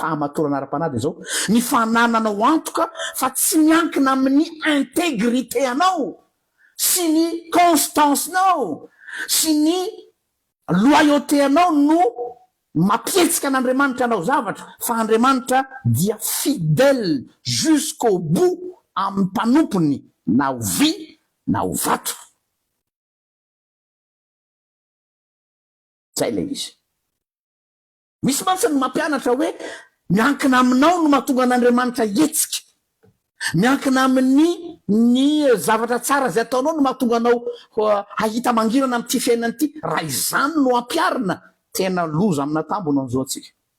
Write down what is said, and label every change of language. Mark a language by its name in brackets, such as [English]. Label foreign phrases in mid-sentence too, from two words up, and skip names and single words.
[Malagasy] fahamatorana ara-panahy de zao ny fanananao antoka fa tsy miankina amin'ny intégrité anao sy ny constance nao sy ny loyauté anao no mapietsika an'Andriamanitra anao zavatra fa Andriamanitra dia [French] fidèle jusqu'au bout [Malagasy] amin'ny mpanompony na ho vy na ho vato zay le izy misy mantsy ny mampianatra hoe miankina aminao no mahatonga an'Andriamanitra hetsika miankina amin'ny ny zavatra tsara zay ataonao no mahatonga anao hahita mangirana amin'ity fiainana ity raha izany no ampiarina tena loza amina tambona an'izao atsika